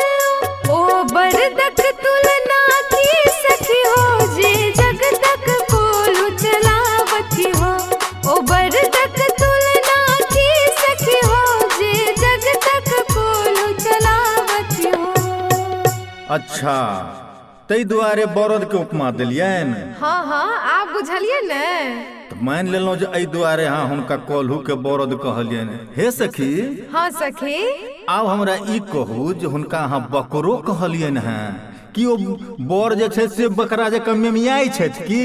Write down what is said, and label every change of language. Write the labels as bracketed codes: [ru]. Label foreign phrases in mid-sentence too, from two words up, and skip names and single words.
[mai] ओ बरदक तुलना की सखी हो जे जग तक कोल्हू चलावती हो। ओ बरदक तुलना की सखी हो जे जग तक कोल्हू चलावती हो। अच्छा, तै दुआरे बरद के उपमा देलियन। हाँ हाँ आप बुझलिए न। तो मान लेलहुँ जे एहि दुआरे अहाँ हुनका कोल्हू के बरद कहलियन। हे सखी। हाँ सखी। आब हमरा ई कहू जे हुनका अहाँ बकरो कहलियन हैं कि ओ बर जे छै से बकरा जकाँ मेमियाई छथि की?